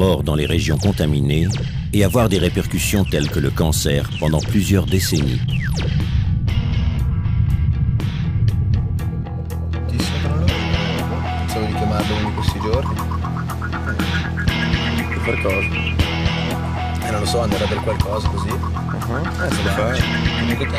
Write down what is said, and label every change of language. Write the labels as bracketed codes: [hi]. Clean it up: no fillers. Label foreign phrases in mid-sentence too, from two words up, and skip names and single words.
[fr] mort dans les régions contaminées et avoir des répercussions telles que le cancer pendant plusieurs décennies. [it] Non lo so, andare per qualcosa così. Se lo fai, comunque te.